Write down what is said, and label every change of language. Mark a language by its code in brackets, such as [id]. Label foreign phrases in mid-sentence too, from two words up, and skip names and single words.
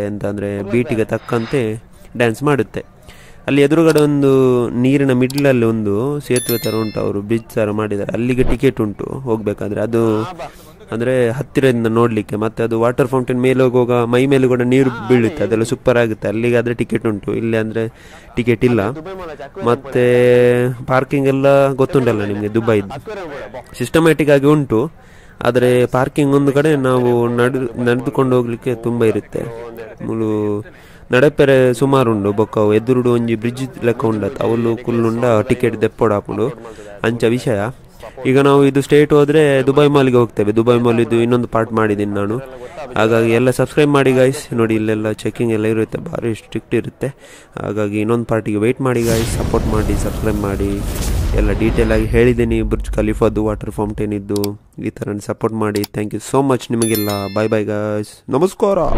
[kn] ಅಂತಂದರೆ ಬೀಟಿಗೆ ತಕ್ಕಂತೆ ಡ್ಯಾನ್ಸ್ ಮಾಡುತ್ತೆ ಅಲ್ಲಿ ಎದುರುಗಡೆ ಒಂದು ನೀರಿನ ಮಿಡ್ಲಲ್ಲಿ ಒಂದು ಸೇತುವೆ ಥರ ಉಂಟು ಅವರು ಬ್ರಿಡ್ಜ್ ಥರ ಮಾಡಿದ್ದಾರೆ ಅಲ್ಲಿಗೆ ಟಿಕೆಟ್ ಉಂಟು ಹೋಗಬೇಕಾದ್ರೆ ಅದು ಅಂದರೆ ಹತ್ತಿರದಿಂದ ನೋಡಲಿಕ್ಕೆ ಮತ್ತು ಅದು [en] water fountain [kn] ಮೇಲೆ ಹೋಗುವಾಗ ಮೈ ಮೇಲೆ ಕೂಡ ನೀರು ಬೀಳುತ್ತೆ ಅದೆಲ್ಲ ಸೂಪರ್ ಆಗುತ್ತೆ ಅಲ್ಲಿಗಾದರೆ ಟಿಕೆಟ್ ಉಂಟು ಇಲ್ಲಿ ಅಂದರೆ ಟಿಕೆಟ್ ಇಲ್ಲ ಮತ್ತು ಪಾರ್ಕಿಂಗ್ ಎಲ್ಲ ಗೊತ್ತುಂಟಲ್ಲ ನಿಮಗೆ ದುಬೈದು ಸಿಸ್ಟಮ್ಯಾಟಿಕ್ ಆಗಿ ಉಂಟು ಆದರೆ ಪಾರ್ಕಿಂಗ್ ಒಂದು ಕಡೆ ನಾವು ನಡೆದುಕೊಂಡು ಹೋಗಲಿಕ್ಕೆ ತುಂಬ ಇರುತ್ತೆ [tcy] ಮುಳು ನಡಪೆರೆ ಸುಮಾರು ಉಂಡು ಬೊಕ್ಕವು ಎದುರುಡು ಒಂಜಿ ಬ್ರಿಡ್ಜ್ ಲೆಕ್ಕ ಉಂಡತ್ ಅವಳು ಕುಲ್ಲುಂಡ ಟಿಕೆಟ್ ದೆಪ್ಪೊಡಾಪುಂಡು ಅಂಚ ವಿಷಯ [kn] ಈಗ ನಾವು ಇದು ಸ್ಟೇಟ್ ಹೋದರೆ ದುಬೈ ಮಾಲಿಗೆ ಹೋಗ್ತೇವೆ ದುಬೈ ಮಾಲ್ ಇದು ಇನ್ನೊಂದು ಪಾರ್ಟ್ ಮಾಡಿದ್ದೀನಿ ನಾನು ಹಾಗಾಗಿ ಎಲ್ಲ ಸಬ್ಸ್ಕ್ರೈಬ್ ಮಾಡಿ ಗಾಯ್ಸ್ ನೋಡಿ ಇಲ್ಲೆಲ್ಲ ಚೆಕಿಂಗ್ ಎಲ್ಲ ಇರುತ್ತೆ ಭಾರಿ ಸ್ಟ್ರಿಕ್ಟ್ ಇರುತ್ತೆ ಹಾಗಾಗಿ ಇನ್ನೊಂದು ಪಾರ್ಟಿಗೆ ವೆಯ್ಟ್ ಮಾಡಿ ಗಾಯ್ಸ್ ಸಪೋರ್ಟ್ ಮಾಡಿ ಸಬ್ಸ್ಕ್ರೈಬ್ ಮಾಡಿ ಎಲ್ಲ ಡೀಟೇಲ್ ಆಗಿ ಹೇಳಿದ್ದೀನಿ ಬುರ್ಜ್ ಖಲೀಫಾದು [en] water fountain [kn] ಇದ್ದು ಈ ಥರ ಸಪೋರ್ಟ್ ಮಾಡಿ [en] thank you so much [kn] ನಿಮಗೆಲ್ಲ [en] bye bye guys [kn] ನಮಸ್ಕಾರ